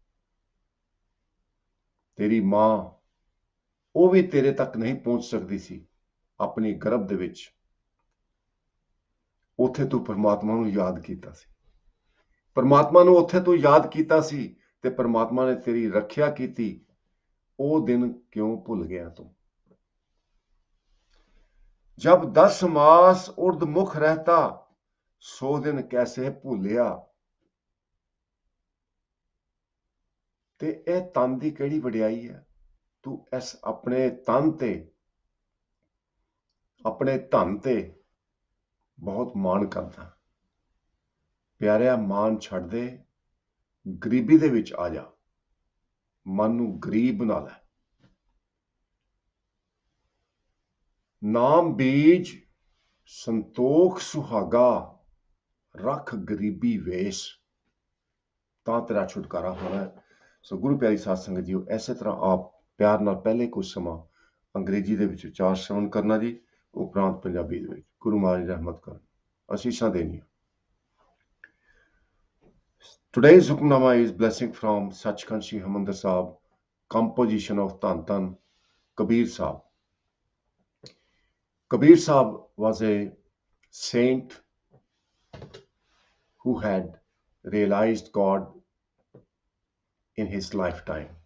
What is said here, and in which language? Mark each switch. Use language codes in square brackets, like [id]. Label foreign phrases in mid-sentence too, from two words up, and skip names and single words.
[pa] ਤੇਰੀ ਮਾਂ ਉਹ ਵੀ ਤੇਰੇ ਤੱਕ ਨਹੀਂ ਪਹੁੰਚ ਸਕਦੀ ਸੀ ਆਪਣੀ ਗਰਭ ਦੇ ਵਿੱਚ। ਉੱਥੇ ਤੂੰ ਪਰਮਾਤਮਾ ਨੂੰ ਯਾਦ ਕੀਤਾ ਸੀ, ਪਰਮਾਤਮਾ ਨੂੰ ਉੱਥੇ ਤੂੰ ਯਾਦ ਕੀਤਾ ਸੀ ਤੇ ਪਰਮਾਤਮਾ ਨੇ ਤੇਰੀ ਰੱਖਿਆ ਕੀਤੀ। ਉਹ ਦਿਨ ਕਿਉਂ ਭੁੱਲ ਗਿਆ ਤੂੰ? [hi] जब 10 मास उर्दमुख रहता सो दिन कैसे भूलिया। [pa] ते ਇਹ ਤਨ ਦੀ ਕਿਹੜੀ ਵਡਿਆਈ ਹੈ? ਤੂੰ ਇਸ ਆਪਣੇ ਤਨ ਤੇ ਆਪਣੇ ਧਨ ਤੇ ਬਹੁਤ ਮਾਣ ਕਰਦਾ। ਪਿਆਰਿਆ, ਮਾਣ ਛੱਡ ਦੇ, ਗਰੀਬੀ ਦੇ ਵਿੱਚ ਆ ਜਾ, ਮਨ ਨੂੰ ਗਰੀਬ ਬਣਾ ਲੈ। [hi] नाम बीज संतोख सुहागा रख गरीबी वेश [pa] ਤਾਂ ਤੇਰਾ ਛੁਟਕਾਰਾ ਹੋਣਾ ਹੈ। ਸੋ ਗੁਰੂ ਪਿਆਰੀ ਸਾਧ ਸੰਗਤ ਜੀਓ, ਇਸੇ ਤਰ੍ਹਾਂ ਆਪ ਪਿਆਰ ਨਾਲ ਪਹਿਲੇ ਕੁਝ ਸਮਾਂ ਅੰਗਰੇਜ਼ੀ ਦੇ ਵਿੱਚ ਉਚਾਰ ਸ਼ਰਵਣ ਕਰਨਾ ਜੀ, ਉਪਰੰਤ ਪੰਜਾਬੀ ਦੇ ਵਿੱਚ ਗੁਰੂ ਮਹਾਰਾਜ ਰਹਿਮਤ ਕਰਨ, ਅਸੀਸਾਂ ਦੇਣੀਆਂ। [en] Today's Hukamnama is blessing from Sachkhand Sri Harmandir Sahib, composition of Dhan Dhan Kabir Sahib. Kabir Sahib was a saint who had realized God in his lifetime.